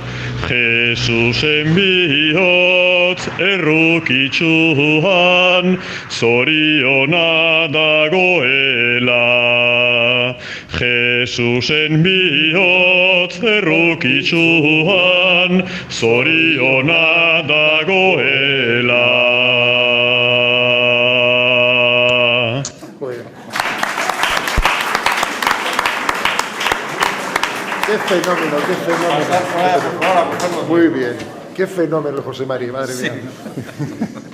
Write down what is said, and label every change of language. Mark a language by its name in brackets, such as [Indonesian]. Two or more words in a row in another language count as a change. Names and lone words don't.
[Basque] Jesusen bihotz errukitsuan, zoriona dagoela. Jesusen bihotz errukitsuan, zoriona dagoela. [Spanish] Qué fenómeno, qué fenómeno. Muy bien, qué fenómeno, José Mari, madre mía.